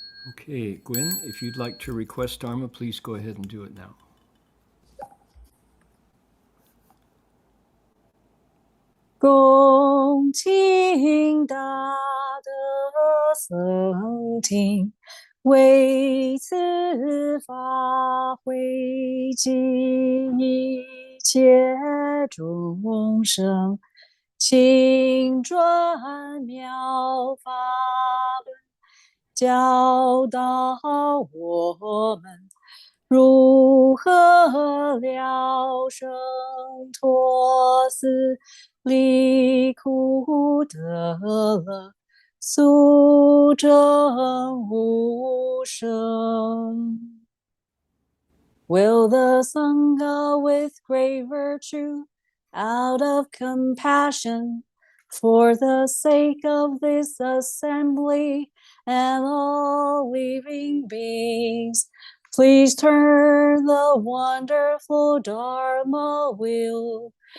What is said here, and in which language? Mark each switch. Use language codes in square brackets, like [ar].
[en] Okay, Gwen, if you'd like to request Dharma, please go ahead and do it now. [zh] 恭敬大德僧听，为此法会集一切众生，请转妙法轮，教导我们如何了生脱死，离苦得乐，速证无生。 [en] Will the Sangha with great virtue, out of compassion, for the sake of this assembly and all living beings, please turn the wonderful Dharma wheel